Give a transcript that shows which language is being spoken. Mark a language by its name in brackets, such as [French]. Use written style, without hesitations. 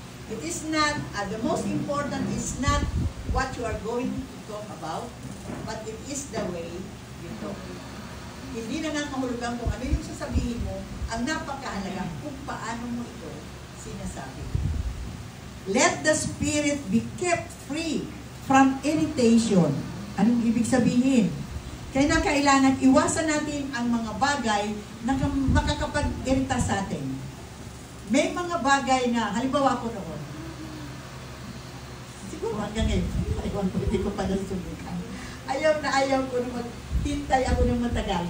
[English] It is not, the most important is not what you are going to talk about, but it is the way you talk. [Filipino] Hindi na nangangahulugan kung ano yung sasabihin mo, ang napakahalaga kung paano mo ito sinasabi. [English] Let the spirit be kept free from irritation. [Filipino] Anong ibig sabihin? Kaya kailangan iwasan natin ang mga bagay na makakapag-irita sa atin. May mga bagay na, halimbawa ko noon, siguro hanggang ngayon, ayaw ko, hindi ko pa nasubukan. Ayaw ko na maghintay ako ng matagal.